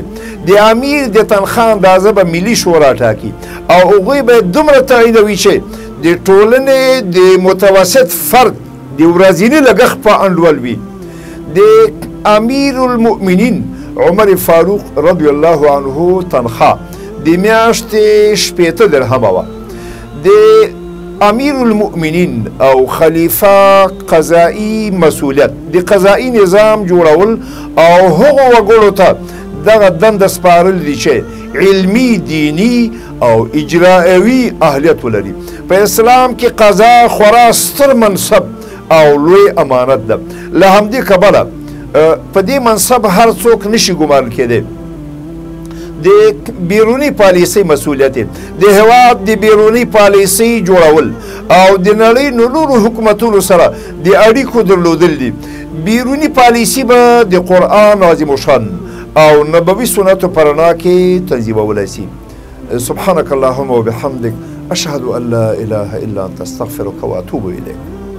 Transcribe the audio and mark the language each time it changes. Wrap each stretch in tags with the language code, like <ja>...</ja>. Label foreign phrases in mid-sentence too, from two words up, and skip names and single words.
<ps>د امیر د تنخواه اندازه به ملي شورا ټاکي او هغوی به دومره تعیینوي چې د ټولنې د متوسط فرد د ورځني لګښت په انډول وي. د امیر المؤمنین عمر فاروق</ps> <ar>رضی الله عنه</ar> <ps>تنخواه د میاشتې 80 درهمه وه. د امیر المؤمنین او خلیفه قضایی مسئولیت د قضایی نظام جوړول او هغو وګړو ته دغه دنده سپارل دي چې علمي، دینی او اجرائوي اهلیت ولري. په اسلام کې قضا خورا ستر منصب او لوی امانت ده. له همدې کبله په دې منصب هر څوک نشي ګمارل کېدی. د بیرونی پالیسۍ مسؤلیت د هېواد د بیرونی پالیسۍ جوړول او د نړۍ نورو حکومتونو سره د اړیکو درلودل دي. بیرونی پالیسي به د قرآن عظیم الشان او نبوي سنتو په رڼا کې تنظیمولی سي.</ps> <ar>سبحانك اللهم وبحمدك اشهد ان لا اله الا انت استغفرك واتوب اليك.</ar>